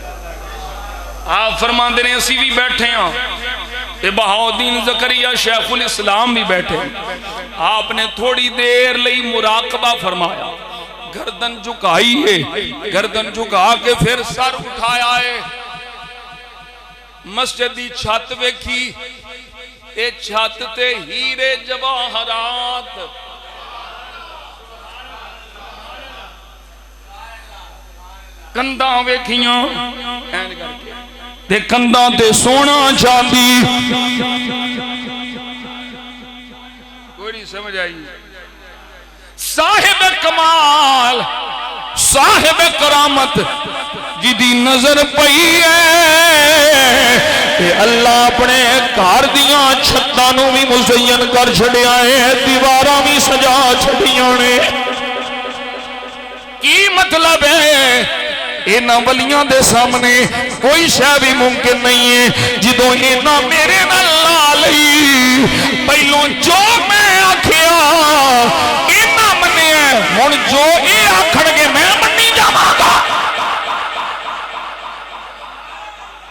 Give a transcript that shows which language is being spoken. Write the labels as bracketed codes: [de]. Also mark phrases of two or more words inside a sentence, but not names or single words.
[pa] آپ فرماندے نے اسی بھی بیٹھے ہیں تے بہاؤالدین زکریا شیخ الاسلام بھی بیٹھے ہیں. آپ نے تھوڑی دیر لئی مراقبہ فرمایا. گردن جھکائی ہے. گردن جھکا کے پھر سر اٹھایا ہے. مسجد دی چھت ویکھی. اے چھت تے ہیرے جواہرات کنداں ویکھیاں تے کنداں تے سونا چاندی. کوئی نہیں سمجھ آئی. صاحب کمال صاحب کرامت جدی نظر پئی ہے اللہ اپنے گھر دیاں چھتاں نو بھی مزین کر چھڑیا ہے. دیواراں بھی سجا چھڑیاں نے. کی مطلب ہے انہاں ولیاں دے سامنے کوئی شے بھی ممکن نہیں ہے. جدوں انہاں میرے نال لا لئی پہلوں جو میں آکھیا انہاں منیا ہن جو اے آکھن گے میں منی جاواں گا.